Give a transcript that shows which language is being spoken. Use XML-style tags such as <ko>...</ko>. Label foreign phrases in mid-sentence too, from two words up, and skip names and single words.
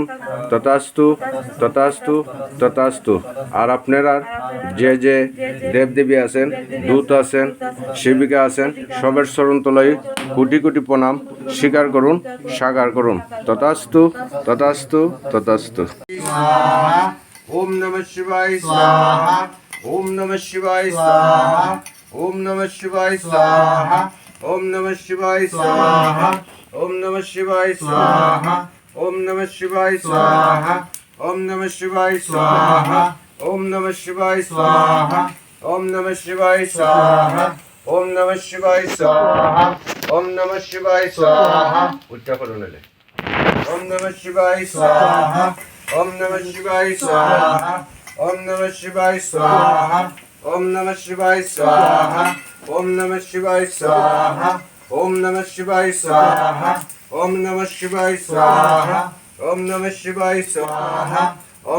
<bn>তথাস্তু তথাস্তু তথাস্তু। আর আপনারা যে যে দেবদেবী আছেন, দূত আছেন, সেবিকা আছেন, সবের চরণ তলায় কোটি কোটি প্রণাম স্বীকার করুন, সাকার করুন। তথাস্তু তথাস্তু তথাস্তু।</bn> <sa>ওম নমঃ শিবায় স্বাহা, ওম নমঃ শিবায় স্বাহা, ওম নমঃ শিবায় স্বাহা, ওম নমঃ শিবায় স্বাহা, ওম নমঃ শিবায় স্বাহা, ওম নমঃ শিবায় স্বাহা, ওম নমঃ শিবায় স্বাহা, ওম নমঃ শিবায় স্বাহা, ওম নমঃ শিবায় স্বাহা, ওম নমঃ শিবায় স্বাহা, ওম নমঃ শিবায় স্বাহা।</sa> <bn>উচ্চারণ করুন।</bn> <sa>ওম নমঃ শিবায় স্বাহা, ওম নমঃ শিবায় স্বাহা, ওম নমঃ শিবায় স্বাহা, ওম নমঃ শিবায় স্বাহা, ওম নমঃ শিবায় স্বাহা, ওম নমঃ শিবায় স্বাহা, ওম নমঃ শিবায় স্বাহা, ওম নমঃ শিবায় স্বাহা, ওম</sa>